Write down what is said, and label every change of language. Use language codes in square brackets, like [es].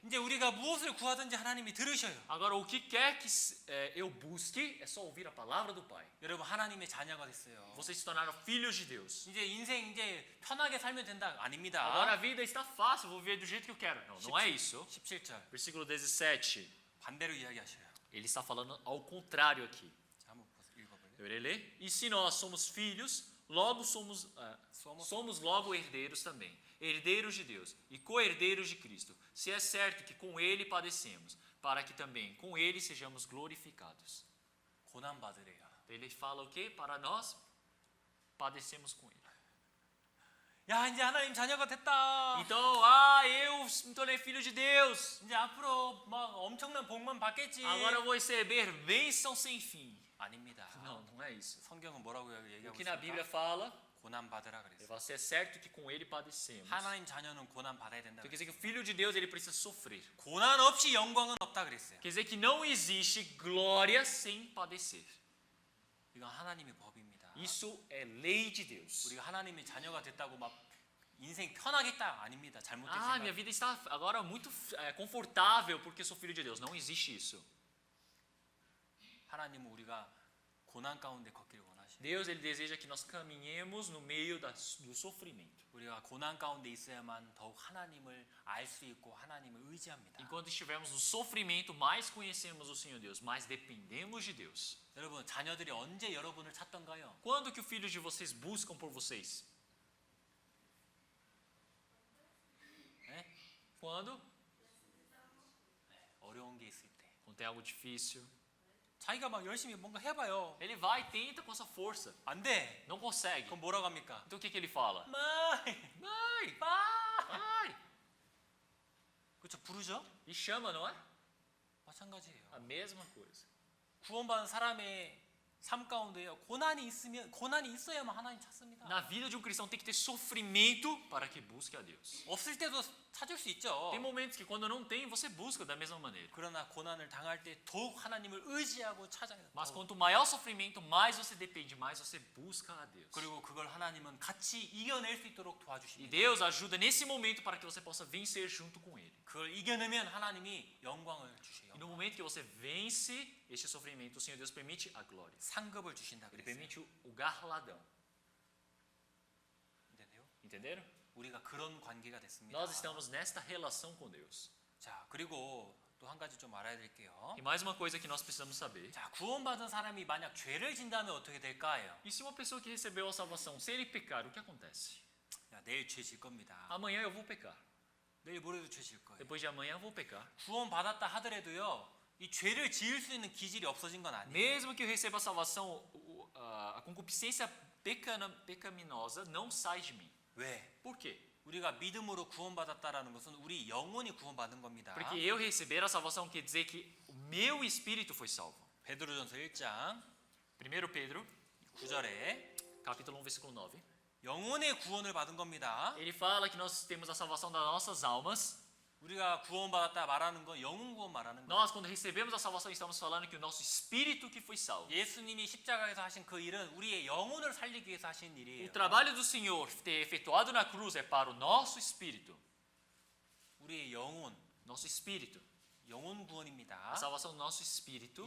[ko] 이제 우리가 무엇을 구하든지 하나님이 들으셔요. [pt] Agora o que quer que eu busque é só ouvir a palavra do pai. [ko] 여러분 하나님의 자녀가 됐어요. [pt] Vocês se tornaram filhos de Deus. [ko] 이제 인생 이제 편하게 살면 된다. 아닙니다. [pt] Agora a vida está fácil, vou viver do jeito que eu quero. Não, não é isso. [ko] 17절 [pt] Versículo 17. [ko] 반대로 이야기하셔요. [pt] Ele está falando ao contrário aqui. [ko] 자, 한번 읽어볼래요? [pt] Eu irei ler. E se nós somos filhos, logo somos logo herdeiros também, herdeiros de Deus e co-herdeiros de Cristo. Se é certo que com Ele padecemos, para que também com Ele sejamos glorificados. [ko] 고난 받으래요. [pt] Ele fala o quê? Para nós padecemos com Ele. [ko] 야, 이제 하나님 자녀가 됐다. [pt] Então, eu me tornei filho de Deus. [ko] 이제 앞으로 막 엄청난 복만 받겠지. [pt] Agora eu vou receber bênção sem fim. [ko] 아닙니다. [pt] Não, não é isso. [ko] 성경은 뭐라고 [pt] O [ko] 얘기하고 [pt] que na Bíblia [ko] 있습니까? [pt] fala, [ko] 고난 받으라 [pt] ele [ko] 그랬어요. [pt] fala, se é certo que com Ele padecemos. [ko] 하나님 자녀는 고난 받아야 된다. [pt] Então quer dizer que o filho de Deus ele precisa sofrer. [ko] 고난 없이 영광은 없다 그랬어요. [pt] Quer dizer que não existe glória sem padecer. [ko] 이건 하나님의 법입니다. [pt] Isso é lei de Deus. [ko] 우리가 하나님의 자녀가 됐다고 막 인생 편하겠다 아닙니다. 잘못된 [pt] Minha [ko] 생각. [pt] vida está agora muito confortável porque sou filho de Deus. Não existe isso. [ko] 하나님은 우리가 고난 가운데 걷기를 원하시고 [pt] Deus ele deseja que nós caminhemos no meio do sofrimento. [ko] 우리가 고난 가운데 있어야만 더욱 하나님을 알 수 있고 하나님을 의지합니다. [pt] Enquanto estivermos no sofrimento, mais conhecemos o Senhor Deus, mais dependemos de Deus. [ko] 여러분 자녀들이 언제 여러분을 찾던가요? [pt] Quando que os filhos de vocês buscam por vocês? Quando? [ko] 어려운 게 있을 때. [pt] Quando tem algo difícil. [ko] 자기가 막 열심히 뭔가 해봐요. [pt] Ele vai e tenta com essa força. [ko] 안 돼. [pt] Não consegue. [ko] 그럼 뭐라고 합니까? [pt] Então o que ele fala? [ko] 마이, [pt] Vai, vai. [ko] 그렇죠. 부르죠? [pt] E chama, não é? [ko] 마찬가지예요. [pt] A mesma coisa. [ko] 구원받은 사람의 삶 가운데요. 고난이 있어야만 하나님 찾습니다. [pt] Na vida de um cristão tem que ter sofrimento para que busque a Deus. [ko] 없을 때도 찾을 수 있죠. [pt] Tem momentos que quando não tem, você busca da mesma maneira. [ko] 그러나 고난을 당할 때 더욱 하나님을 의지하고 찾아야 돼요. [pt] Mas quanto maior o sofrimento, mais você depende, mais você busca a Deus. [ko] 그리고 그걸 하나님은 같이 이겨낼 수 있도록 [pt] E [ko] 도와주십니다. [pt] Deus ajuda nesse momento para que você possa vencer junto com Ele. [ko] 그걸 이겨내면 하나님이 영광을 주셔요. [pt] E no momento que você vence este sofrimento, o Senhor Deus permite a glória. [ko] 상급을 주신다 [pt] Ele [ko] 그랬어요. [pt] permite o galardão. entendeu? Entenderam? [ko] 우리가 그런 관계가 됐습니다. [pt] Nós estamos nesta relação com Deus. [ko] 자, 그리고 또 한 가지 좀 알아야 될게요. [pt] E mais uma coisa que nós precisamos saber. [ko] 자, 구원받은 사람이 만약 죄를 진다면 어떻게 될까요? [pt] E se uma pessoa que recebeu a salvação, se ele pecar, o que acontece? [ko] 야, 내일 죄 질 겁니다. [pt] Amanhã eu vou pecar. [ko] 내일 모레도 죄 질 거예요. [pt] Depois de amanhã eu vou pecar. [ko] 구원받았다 하더라도요. 이 죄를 지을 수 있는 기질이 없어진 건 아니에요. [pt] Mesmo que eu receba a salvação, a concupiscência pecaminosa não sai de mim. [ko] 왜? [pt] Por quê? [ko] 우리가 믿음으로 구원받았다라는 것은 우리 영혼이 구원받은 겁니다. [pt] Porque eu receber a salvação quer dizer que o meu espírito foi salvo. [ko] 베드로전서 1장 [pt] 1 Pedro, [ko] 9절에 [pt] capítulo 1, versículo 9. [ko] 영혼의 구원을 받은 겁니다. [pt] Ele fala que nós temos a salvação das nossas almas. [ko] 우리가 구원받았다 말하는 건 영혼 구원 말하는 거예요. [pt] Nós, quando recebemos a salvação, estamos falando que o nosso espírito que foi salvo. [ko] 예수님이 십자가에서 하신 그 일은 우리의 영혼을 살리기 위해서 하신 [pt] O [ko] 일이에요. [pt] trabalho do Senhor ter efetuado na cruz é para o nosso espírito. [ko] 우리의 영혼, [pt] Nosso espírito. [ko] 영혼 [pt] A [ko] 구원입니다. [pt] salvação do nosso espírito.